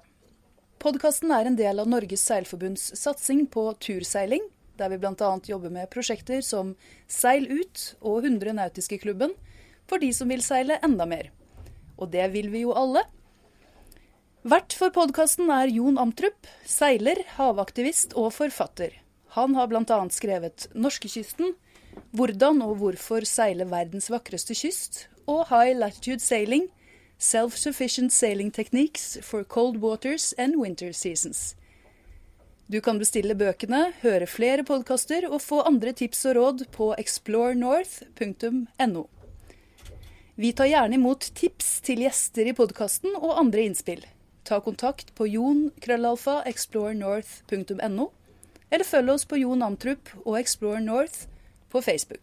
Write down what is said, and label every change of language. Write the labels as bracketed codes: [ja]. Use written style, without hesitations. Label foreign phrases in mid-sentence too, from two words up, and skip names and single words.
[no] Podcasten er en del av Norges Seilforbunds satsing på turseiling, der vi blant annet jobber med prosjekter som Seil ut og 100 nautiske klubben, for de som vil seile enda mer. Og det vil vi jo alle. Vert for podcasten er Jon Amtrup, seiler, havaktivist og forfatter. Han har blant annet skrevet Norskekysten, Hvordan og hvorfor seile verdens vakreste kyst, og High Latitude Sailing, Self-Sufficient Sailing Techniques for Cold Waters and Winter Seasons. Du kan bestille bøkene, høre flere podcaster og få andre tips og råd på explorenorth.no. Vi tar gjerne imot tips til gjester i podcasten og andre innspill. Ta kontakt på jon@explorenorth.no, eller følg oss på Jon Amtrup og Explore North på Facebook.